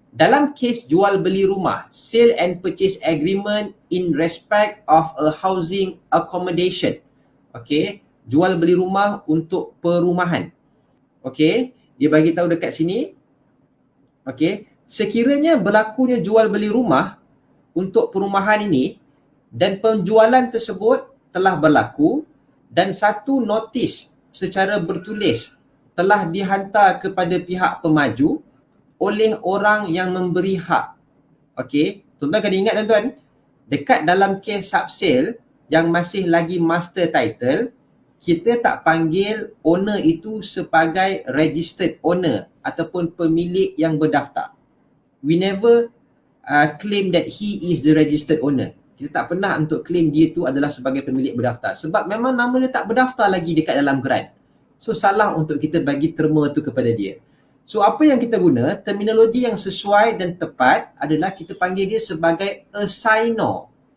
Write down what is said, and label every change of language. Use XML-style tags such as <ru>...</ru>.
<ms>Dalam kes jual beli rumah,</ms> <en>sale and purchase agreement in respect of a housing accommodation.</en> <ms>Okey, jual beli rumah untuk perumahan. Okey, dia bagi tahu dekat sini. Okey, sekiranya berlakunya jual beli rumah untuk perumahan ini dan penjualan tersebut telah berlaku dan satu notis secara bertulis telah dihantar kepada pihak pemaju oleh orang yang memberi hak. Okey, tuan-tuan kena ingat tuan-tuan, Dekat dalam kes subsale yang masih lagi master title, kita tak panggil owner itu sebagai registered owner ataupun pemilik yang berdaftar.</ms> <en>We never claim that he is the registered owner.</en> <ms>Kita tak pernah untuk claim dia tu adalah sebagai pemilik berdaftar sebab memang nama dia tak berdaftar lagi dekat dalam grant. So salah untuk kita bagi terma tu kepada dia. So apa yang kita guna, terminologi yang sesuai dan tepat adalah kita panggil dia sebagai assignor.</ms>